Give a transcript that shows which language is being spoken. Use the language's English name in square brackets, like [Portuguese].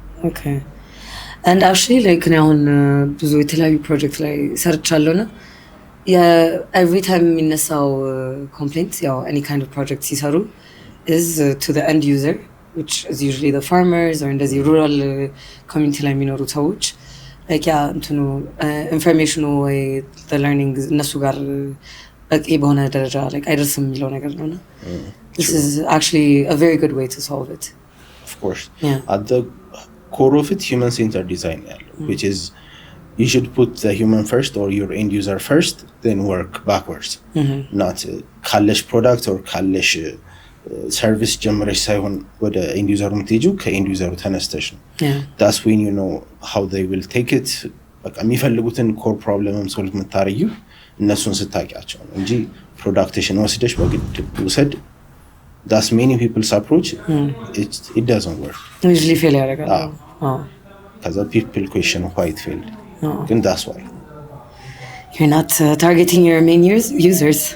[English] okay and actually like now [Amharic] ብዙ የተለያዩ ፕሮጀክት ላይ ሰርቻለሁና [English] every time የሚነሳው complaints any kind of project [Amharic] ሲሰሩ [English] is to the end user, which is usually the farmers or in the rural community [Amharic] ላይ የሚኖሩ ሰዎች [English] like [Amharic] እንትኑ [English] information [Amharic] ወይ [English] the learning [Amharic] እነሱ ጋር በቂ በሆነ ደረጃ [English] like [Amharic] አይደርስም የሚለው ነገር ነውና [English] this is actually a very good way to solve it. Of course. At the core of it, human-centered design, which is you should put the human first or your end user first, then work backwards. Not [Amharic] ካለሽ product or ካለሽ service ጀምረሽ ሳይሆን ወደ end user ምትሄጁ ከend user ተነስተሽ ነው. [English] That's when you know how they will take it. [Amharic] በቃ የሚፈልጉትን core problemም solve የምታረዩ እነሱን ስታውቂያቸው ነው እንጂ ፕሮዳክቴሽን ወስደሽ በግድ ውሰድ. [English] That's many people's approach. It doesn't work. Usually fail [Amharic] ያደርጋል. [English] Because people question why it failed. And that's why. You're not targeting your main users.